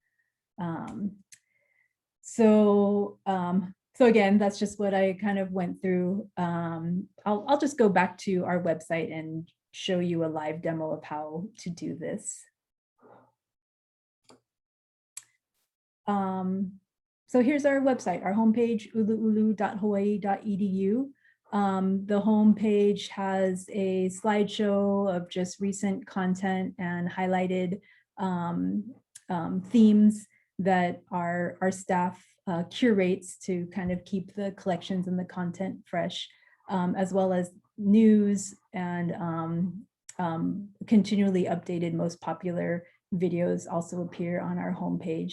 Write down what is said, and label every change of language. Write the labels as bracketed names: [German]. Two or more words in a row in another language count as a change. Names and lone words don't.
[English] So again, that's just what I kind of went through. I'll just go back to our website and show you a live demo of how to do this. So here's our website, our homepage, uluʻulu.hawaii.edu. The homepage has a slideshow of just recent content and highlighted themes. that our staff curates to kind of keep the collections and the content fresh, as well as news and continually updated most popular videos also appear on our homepage.